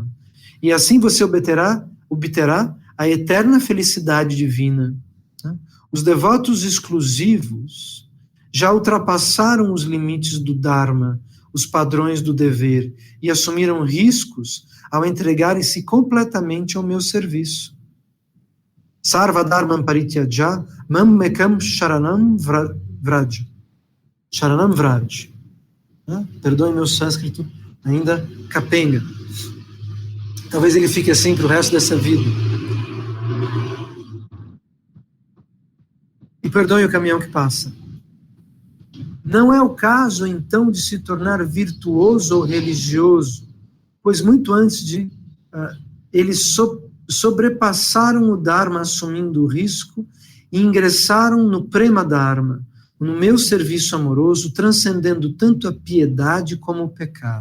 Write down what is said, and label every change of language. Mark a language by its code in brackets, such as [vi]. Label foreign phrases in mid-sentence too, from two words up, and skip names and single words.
[pt] E assim você obterá a eterna felicidade divina. Os devotos exclusivos já ultrapassaram os limites do Dharma, os padrões do dever, e assumiram riscos ao entregarem-se completamente ao meu serviço. [sa] Sarva Dharmam Parityaja Mam Mekam Sharanam Vraj. Sharanam Vraj. [pt] Perdoe meu sânscrito ainda capenga. Talvez ele fique assim para o resto dessa vida. E perdoe o caminhão que passa. Não é o caso, então, de se tornar virtuoso ou religioso, pois muito antes de eles sobrepassaram o Dharma assumindo o risco e ingressaram no [sa] Prema Dharma, [pt] no meu serviço amoroso, transcendendo tanto a piedade como o pecado.